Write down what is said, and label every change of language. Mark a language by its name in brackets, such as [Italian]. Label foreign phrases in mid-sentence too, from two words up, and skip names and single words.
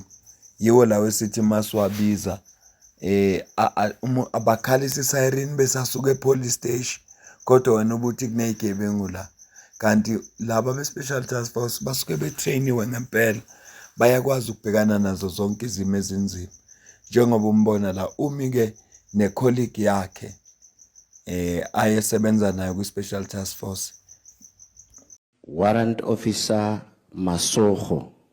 [Zulu] Yiwo lawo esithi masiwabiza abakhalisa isiren besasuka [English] e-police station [Zulu] kodwa wena ubuthi kuneyigebengu la. Kanti laba be-Special Task Force basuke betrainiwe ngempela, bayakwazi ukubhekana nazo zonke izimo ezinzima. Njengoba umbona la umi-ke ne-colleague yakhe ayesebenza nayo kwi-Special Task Force. Warrant Officer Masoko.